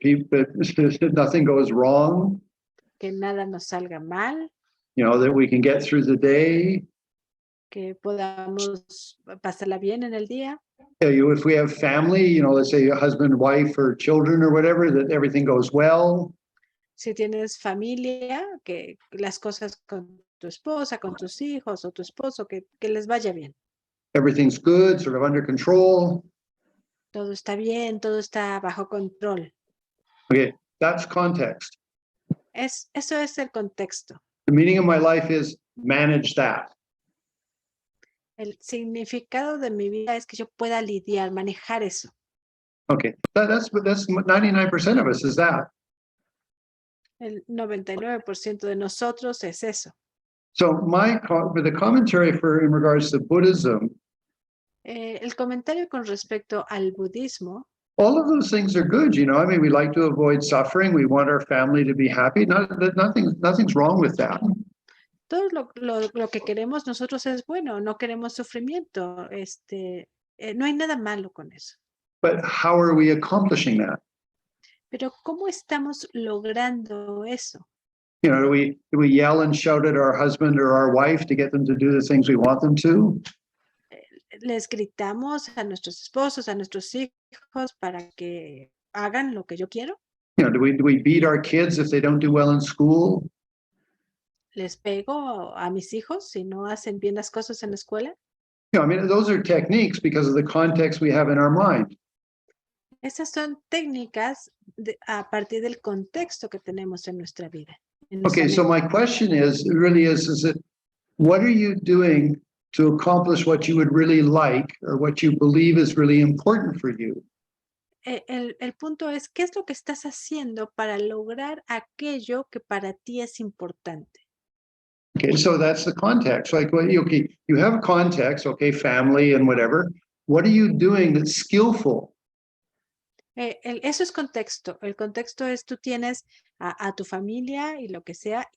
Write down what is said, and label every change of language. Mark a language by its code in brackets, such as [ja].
[en] That nothing goes wrong. [es] Que nada nos salga mal. [en] That we can get through the day. [es] Que podamos pasarla bien en el día. [en] If we have family, let's say a husband, wife, or children, or whatever, that everything goes well. [es] Si tienes familia, que las cosas con tu esposa, con tus hijos o tu esposo, que les vaya bien. [en] Everything's good, sort of under control. [es] Todo está bien, todo está bajo control. [en] Okay, that's context. [es] Eso es el contexto. [en] The meaning of my life is manage that. [es] El significado de mi vida es que yo pueda lidiar, manejar eso. [en] Okay, that's 99% of us is that. [es] El 99% de nosotros es eso. [en] So the commentary in regards to Buddhism. [es] El comentario con respecto al budismo. [en] All of those things are good, I mean, we like to avoid suffering. We want our family to be happy. Nothing's wrong with that. [es] Todo lo que queremos nosotros es bueno. No queremos sufrimiento. No hay nada malo con eso. [en] But how are we accomplishing that? [es] Pero ¿cómo estamos logrando eso? [en] You know, do we yell and shout at our husband or our wife to get them to do the things we want them to? [es] Les gritamos a nuestros esposos, a nuestros hijos para que hagan lo que yo quiero. [en] You know, do we beat our kids if they don't do well in school? [es] Les pego a mis hijos si no hacen bien las cosas en la escuela. [en] You know, I mean, those are techniques because of the context we have in our mind. [es] Esas son técnicas a partir del contexto que tenemos en nuestra vida. En nuestra [en] Okay, so [es] mente. [en] my question is it what are you doing to accomplish what you would really like or what you believe is really important for you? [es] El punto es, ¿qué es lo que estás haciendo para lograr aquello que para ti es importante? [en] Okay, so that's the context. Like, well, okay, you have a context, okay, family and whatever. What are you doing that's skillful? [es] Eso es contexto. El contexto es, tú tienes a tu familia y lo que sea.